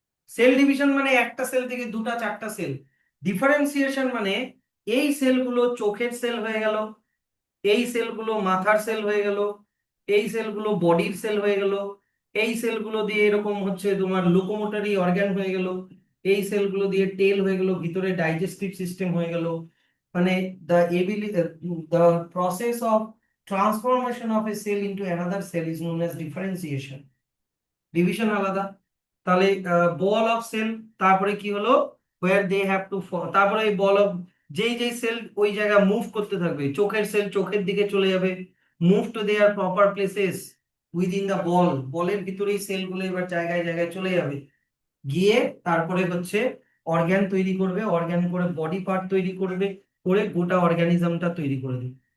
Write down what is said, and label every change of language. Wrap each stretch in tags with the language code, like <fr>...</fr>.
<bn>Cell division মানে একটা sell থেকে দুটা চারটা সেল। ডিফারেন্সিয়েশন মানে এই সেলগুলো চোখের সেল হয়ে গেল, এই সেলগুলো মাথার সেল হয়ে গেল, এই সেলগুলো বডির সেল হয়ে গেল, এই সেলগুলো দিয়ে এরকম হচ্ছে তোমার লোকোমোটরি অর্গান হয়ে গেল, এই সেলগুলো দিয়ে টেল হয়ে গেল, ভিতরে ডাইজেস্টিভ সিস্টেম হয়ে গেল।</bn> <en>মানে the ability, the process of transformation of a cell into another cell is known as differentiation.</en> <bn>Division আলাদা। তাহলে বল অফ সেল, তারপরে কি হলো,</bn> <en>where they have to</en> <bn>তারপরে এই বল অফ, যেই যেই সেল ওই জায়গা মুভ করতে থাকবে, চোখের সেল চোখের দিকে চলে যাবে,</bn> <en>move to their proper places within the ball,</en> <bn>বলের ভিতরেই সেলগুলো এবার জায়গায় জায়গায় চলে যাবে, গিয়ে তারপরে হচ্ছে অর্গান তৈরি করবে, অর্গান করে বডি পার্ট তৈরি করবে, করে গোটা অর্গানিজমটা তৈরি করে দেবে।</bn>